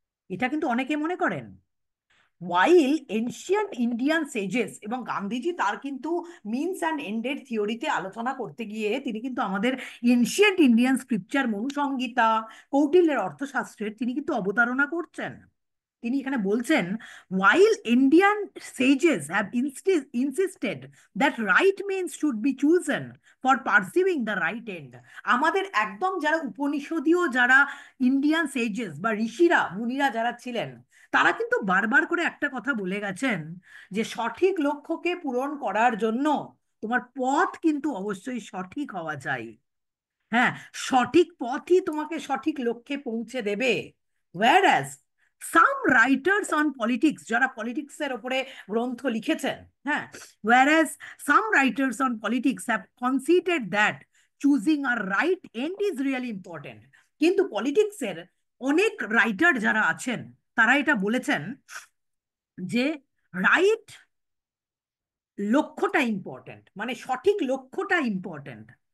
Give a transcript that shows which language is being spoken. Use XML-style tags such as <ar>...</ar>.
<bn>এটা কিন্তু অনেকে মনে করেন।</bn> <en>while ancient Indian sages,</en> <bn>এবং গান্ধীজি তার কিন্তু মিনস অ্যান্ড এন্ডের থিওরিতে আলোচনা করতে গিয়ে তিনি কিন্তু আমাদের এনশিয়েন্ট ইন্ডিয়ান স্ক্রিপচার মনুসংহিতা, কৌটিল্যের অর্থশাস্ত্রের তিনি কিন্তু অবতারণা করছেন। তিনি এখানে বলছেন,</bn> <en>while Indian sages have insisted that right means should be chosen for pursuing the right end,</en> <bn>আমাদের একদম যারা উপনিষদীয়, যারা ইন্ডিয়ান সেজেস বা ঋষিরা মুনিরা যারা ছিলেন, তারা কিন্তু বারবার করে একটা কথা বলে গেছেন, যে সঠিক লক্ষ্যকে পূরণ করার জন্য তোমার পথ কিন্তু অবশ্যই সঠিক হওয়া চাই। হ্যাঁ, সঠিক পথই তোমাকে সঠিক লক্ষ্যে পৌঁছে দেবে।</bn> <en>whereas some writers on politics,</en> <bn>যারা পলিটিক্সের ওপরে গ্রন্থ লিখেছেন, হ্যাঁ,</bn> <en>whereas some writers on politics have conceded that choosing a right end is really important,</en> <bn>কিন্তু পলিটিক্সের অনেক রাইটার যারা আছেন তারা এটা বলেছেন যে রাইট লক্ষ্যটা ইম্পর্ট্যান্ট, মানে সঠিক লক্ষ্যটা ইম্পর্ট্যান্ট।</bn>